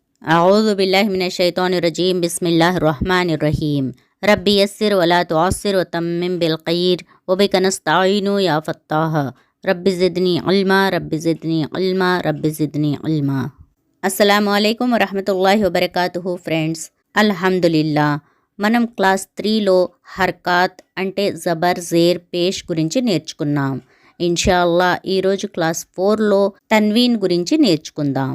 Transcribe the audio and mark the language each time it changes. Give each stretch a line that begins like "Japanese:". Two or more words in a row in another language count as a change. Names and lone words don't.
Arabic: أعوذ بالله من الشيطان الرجيم بسم الله الرحمن الرحيم ربي يسر ولا تعسر وتمم بالخير وبك نستعين يا فتاح رب زدني علما رب زدني علما رب زدني علما. السلام عليكم ورحمة الله وبركاته.
Telugu: ఫ్రెండ్స్, అల్హమ్దులిల్లా మనం క్లాస్ 3లో హర్కాత్ అంటే
Urdu: زبر زیر پیش
Telugu: గురించి నేర్చుకున్నాం. ఇన్షాల్లా ఈరోజు క్లాస్ 4లో తన్వీన్ గురించి నేర్చుకుందాం.